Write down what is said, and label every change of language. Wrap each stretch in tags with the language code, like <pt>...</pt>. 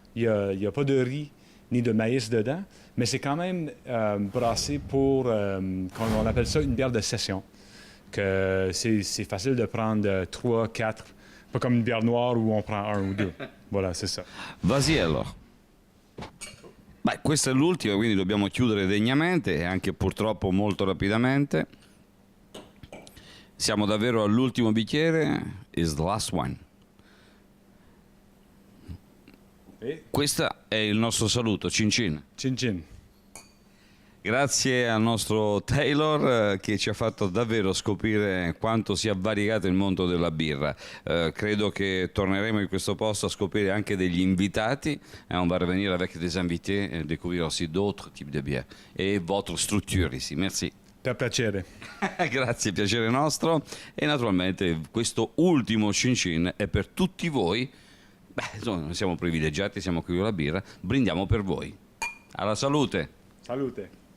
<fr>Il n'y a pas de riz ni de maïs dedans, mais c'est quand même brassé pour, on appelle ça une bière de session. Que c'est facile de prendre 3, 4, pas comme une bière noire où on prend 1 ou 2. Voilà, c'est ça. Vas-y</fr> <it>allora. Beh, questa è l'ultima, quindi dobbiamo chiudere degnamente e anche purtroppo molto rapidamente. Siamo davvero all'ultimo bicchiere.</it> <en>Is the last one.</en> <it>Questo è il nostro saluto, cin cin. Cin cin. Grazie al nostro Taylor che ci ha fatto davvero scoprire quanto sia variegato il mondo della birra. Credo che torneremo in questo posto a scoprire anche degli invitati.</it> <fr>On va revenir avec des invités et découvrir aussi d'autres types de bières. Et votre structure ici. Merci.</fr> <it>Per piacere. Grazie, piacere nostro. E naturalmente questo ultimo cin cin è per tutti voi. Beh, insomma, noi siamo privilegiati, siamo qui con la birra, brindiamo per voi. Alla salute! Salute!</it>